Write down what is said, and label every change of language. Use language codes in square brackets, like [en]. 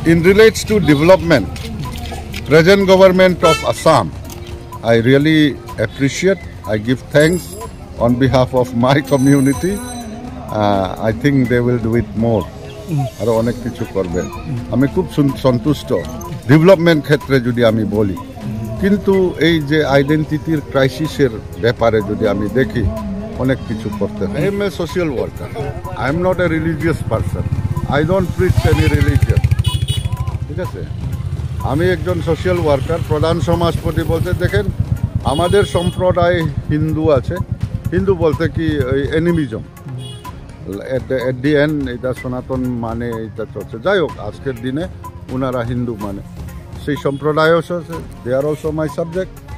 [en] relates to development, present government of Assam, I really appreciate, I give thanks on behalf of my community. I think they will do it more. [bn] আরো অনেক কিছু করবে, আমি খুব সন্তুষ্ট development ক্ষেত্রে যদি আমি বলি। কিন্তু এই যে আইডেন্টিটির ক্রাইসিসের ব্যাপারে যদি আমি দেখি, অনেক কিছু করতে হয়। [en] I am a social worker, I am not a religious person, I don't preach any religion, [bn] ঠিক আছে? আমি একজন সোশ্যাল ওয়ার্কার, প্রধান সমাজপতি। বলতে দেখেন আমাদের সম্প্রদায় হিন্দু আছে, হিন্দু বলতে কি ওই এনিমিজম, [en] at the end [bn] এটা সনাতন মানে এটা চলছে। যাই হোক, আজকের দিনে ওনারা হিন্দু মানে সেই সম্প্রদায়ও আছে, [en] They are also my subject.